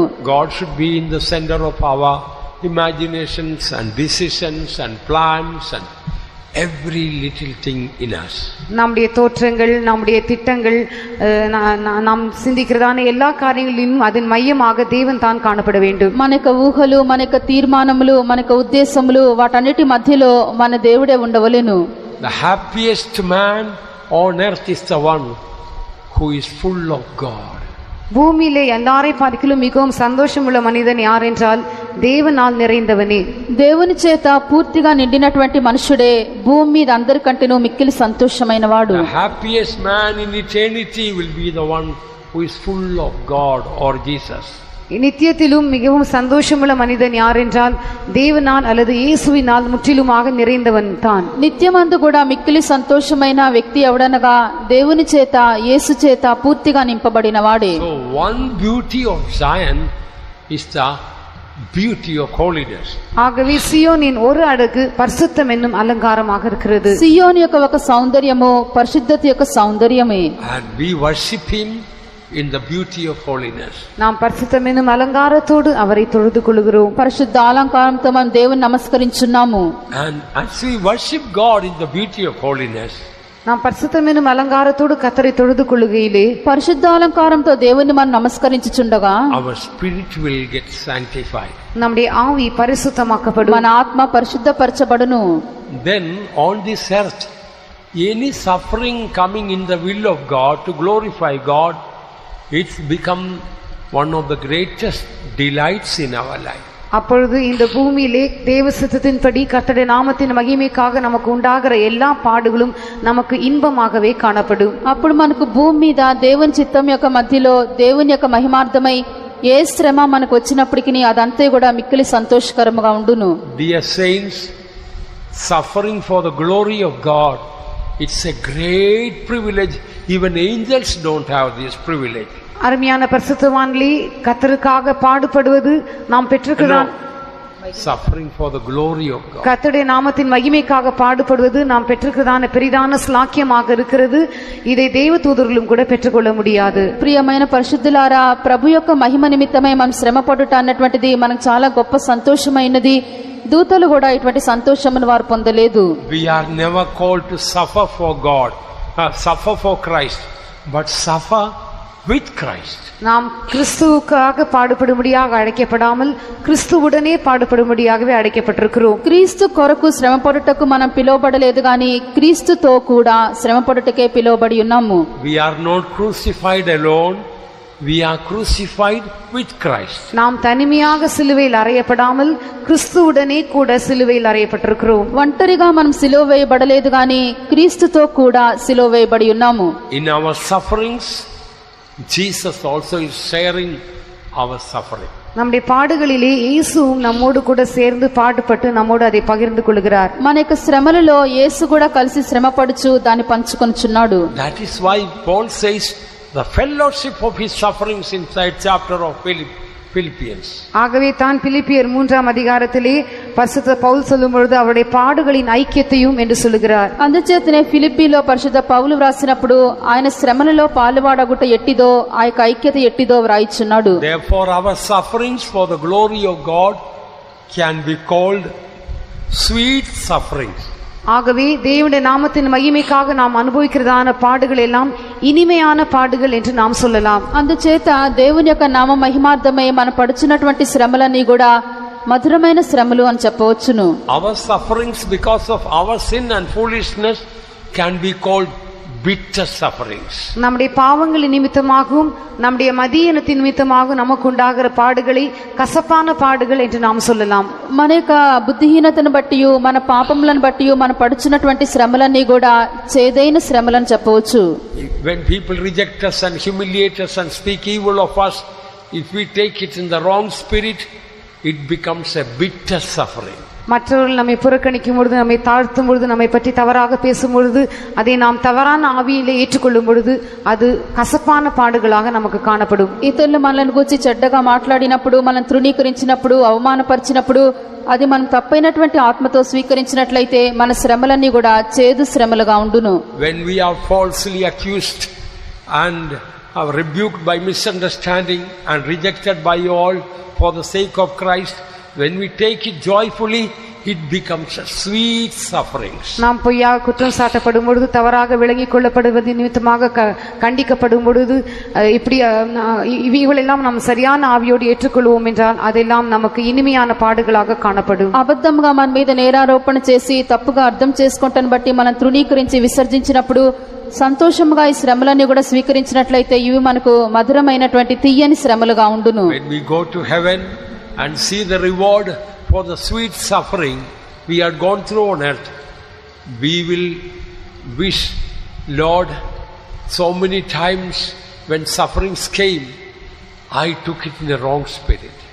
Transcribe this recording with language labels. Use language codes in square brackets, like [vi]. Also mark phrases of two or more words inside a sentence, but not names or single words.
[en] God should be in the center of our imaginations and decisions and plans and every little thing in us. [ta] நம்முடைய தோற்றங்கள், நம்முடைய திட்டங்கள், நாம் சிந்திக்கிறதான எல்லா காரியங்களிலும் அதன் மையமாக தேவன் தான் காணப்பட வேண்டும். [te] మన యొక్క ఊహలు, మన యొక్క తీర్మానములు, మన యొక్క ఉద్దేశములు వాటన్నిటి మధ్యలో మన దేవుడే ఉండవలెను. [en] The happiest man on earth is the one who is full of God. [ta] பூமியிலே எல்லாரை பார்க்கிலும் மிகவும் சந்தோஷமுள்ள மனிதன் யார் என்றால் தேவனால் நிறைந்தவனே. [te] దేవుని చేత పూర్తిగా నిండినటువంటి మనుషుడే భూమి మీద అందరికంటేనూ మిక్కిలి సంతోషమైన వాడు. [en] The happiest man in eternity will be the one who is full of God or Jesus. [ta] நித்தியத்திலும் மிகவும் சந்தோஷமுள்ள மனிதன் யார் என்றால் தேவனால் அல்லது இயேசுவினால் முற்றிலுமாக நிறைந்தவன் தான். [te] నిత్యమందు కూడా మిక్కిలి సంతోషమైన వ్యక్తి ఎవడనగా దేవుని చేత, యేసు చేత పూర్తిగా నింపబడిన వాడే. [en] So one beauty of Zion is the beauty of holiness. [ta] ஆகவே சியோனின் ஒரு அழகு பரிசுத்தம் என்னும் அலங்காரமாக இருக்கிறது. [te] సియోను యొక్క ఒక సౌందర్యము పరిశుద్ధత యొక్క సౌందర్యమే. [en] And we worship him in the beauty of holiness. [ta] நாம் பரிசுத்தம் என்னும் அலங்காரத்தோடு அவரை தொழுது கொள்கிறோம். [te] పరిశుద్ధ అలంకారంతో మనం దేవుని నమస్కరించున్నాము. [en] And as we worship God in the beauty of holiness, [ta] நாம் பரிசுத்தம் என்னும் அலங்காரத்தோடு கர்த்தரை தொழுது கொள்ளுகையிலே [te] పరిశుద్ధ అలంకారంతో దేవుని మనం నమస్కరించుచుండగా [en] our spirit will get sanctified. [ta] நம்முடைய ஆவி பரிசுத்தமாக்கப்படும். [te] మన ఆత్మ పరిశుద్ధపరచబడును. [en] Then on this earth, any suffering coming in the will of God to glorify God, it's become one of the greatest delights in our life. [ta] அப்பொழுது இந்த பூமியிலே தேவ சித்தத்தின்படி கர்த்தருடைய நாமத்தின் மகிமைக்காக நமக்கு உண்டாகிற எல்லா பாடுகளும் நமக்கு இன்பமாகவே காணப்படும். [te] అప్పుడు మనకు భూమి మీద దేవుని చిత్తం యొక్క మధ్యలో దేవుని యొక్క మహిమార్థమై ఏ శ్రమ మనకు వచ్చినప్పటికీ అదంతా కూడా మిక్కిలి సంతోషకరముగా ఉండును. [en] Dear saints, suffering for the glory of God, it's a great privilege. Even angels don't have this privilege. [ta] அருமையான பரிசுத்தவான்களே, கர்த்தருக்காக பாடுபடுவது நாம் பெற்றிருக்கிறோம். [en] Suffering for the glory of God. [ta] கர்த்தருடைய நாமத்தின் மகிமைக்காக பாடுபடுவது நாம் பெற்றிருக்கிறதான பெரிதான ஸ்லாக்கியமாக இருக்கிறது. இதை தேவதூதர்களும் கூட பெற்றுக்கொள்ள முடியாது. [te] ప్రియమైన పరిశుద్ధులారా, ప్రభు యొక్క మహిమ నిమిత్తమై మనం శ్రమపడుట అన్నటువంటిది మనకు చాలా గొప్ప సంతోషమైనది. దూతలు కూడా ఇటువంటి సంతోషమును వారు పొందలేదు. [en] We are never called to suffer for God, suffer for Christ, but suffer with Christ. [ta] நாம் கிறிஸ்துவுக்காக பாடுபடும்படியாக அழைக்கப்படாமல் கிறிஸ்துவுடனே பாடுபடும்படியாகவே அழைக்கப்பட்டிருக்கிறோம். [te] క్రీస్తు కొరకు శ్రమపడుటకు మనం పిలువబడలేదు గాని క్రీస్తుతో కూడా శ్రమపడుటకే పిలువబడి ఉన్నాము. [en] We are not crucified alone, we are crucified with Christ. [ta] நாம் தனிமையாக சிலுவையில் அறையப்படாமல் கிறிஸ்துவுடனே கூட சிலுவையில் அறையப்பட்டிருக்கிறோம். [te] ఒంటరిగా మనం సిలువ వేయబడలేదు గాని క్రీస్తుతో కూడా సిలువ వేయబడి ఉన్నాము. [en] In our sufferings, Jesus also is sharing our suffering. [ta] நம்முடைய பாடுகளிலே இயேசுவும் நம்மோடு கூட சேர்ந்து பாடுபட்டு நம்மோடு அதை பகிர்ந்து கொள்கிறார். [te] మన యొక్క శ్రమలలో యేసు కూడా కలిసి శ్రమపడుచు దాన్ని పంచుకొనుచున్నాడు. [en] That is why Paul says the fellowship of his sufferings inside chapter of Philippians. [ta] ஆகவே தான் பிலிப்பியர் 3ஆம் அதிகாரத்திலே பரிசுத்த பவுல் சொல்லும் பொழுது அவருடைய பாடுகளின் ஐக்கியத்தையும் என்று சொல்லுகிறார். [te] అందుచేతనే ఫిలిప్పీలో పరిశుద్ధ పౌలు వ్రాసినప్పుడు ఆయన శ్రమలలో పాలువాడగుట ఎట్టిదో ఆ యొక్క ఐక్యత ఎట్టిదో వ్రాయిచున్నాడు. [en] Therefore our sufferings for the glory of God can be called sweet sufferings. [ta] ஆகவே தேவனுடைய நாமத்தின் மகிமைக்காக நாம் அனுபவிக்கிறதான பாடுகள் எல்லாம் இனிமையான பாடுகள் என்று நாம் சொல்லலாம். [te] అందుచేత దేవుని యొక్క నామ మహిమార్థమై మనం పడుచున్నటువంటి శ్రమలన్నీ కూడా మధురమైన శ్రమలు అని చెప్పవచ్చును. [en] Our sufferings because of our sin and foolishness can be called bitter sufferings. [ta] நம்முடைய பாவங்களின் நிமித்தமாகவும் நம்முடைய மதியீனத்தின் நிமித்தமாகவும் நமக்கு உண்டாகிற பாடுகளை கசப்பான பாடுகள் என்று நாம் சொல்லலாம். [te] మన యొక్క బుద్ధిహీనతను బట్టి మన పాపములను బట్టి మనం పడుచున్నటువంటి శ్రమలన్నీ కూడా చేదైన శ్రమలని చెప్పవచ్చు. [en] When people reject us and humiliate us and speak evil of us, if we take it in the wrong spirit, it becomes a bitter suffering. [ta] மற்றவர்கள் நம்மை புறக்கணிக்கும் பொழுது, நம்மை தாழ்த்தும் பொழுது, நம்மை பற்றி தவறாக பேசும் பொழுது, அதை நாம் தவறான ஆவியிலே ஏற்றுக்கொள்ளும் பொழுது அது கசப்பான பாடுகளாக நமக்கு காணப்படும். [te] ఇతరులు మనల్ని గురించి చెడ్డగా మాట్లాడినప్పుడు, మనం తృణీకరించినప్పుడు, అవమానపరిచినప్పుడు, అది మనం తప్పైనటువంటి ఆత్మతో స్వీకరించినట్లయితే మన శ్రమలన్నీ కూడా చేదు శ్రమలుగా ఉండును. [en] When we are falsely accused and are rebuked by misunderstanding and rejected by all for the sake of Christ, when we take it joyfully, it becomes a sweet sufferings. [ta] நாம் பொய்யாக குற்றம் சாட்டப்படும் பொழுது, தவறாக விளங்கிக் கொள்ளப்படுவது நிமித்தமாக கண்டிக்கப்படும் பொழுது, இப்படி இவைகளெல்லாம் நாம் சரியான ஆவியோடு ஏற்றுக்கொள்வோம் என்றால் அதெல்லாம் நமக்கு இனிமையான பாடுகளாக காணப்படும். [te] అబద్ధంగా మన మీద నేరారోపణ చేసి తప్పుగా అర్థం చేసుకుంటాను బట్టి మనం తృణీకరించి విసర్జించినప్పుడు సంతోషముగా ఈ శ్రమలన్నీ కూడా స్వీకరించినట్లయితే ఇవి మనకు మధురమైనటువంటి తీయని శ్రమలుగా ఉండును. [en] When we go to heaven and see the reward for the sweet suffering we had gone through on earth, we will wish, Lord, so many times when sufferings came, I took it in the wrong spirit.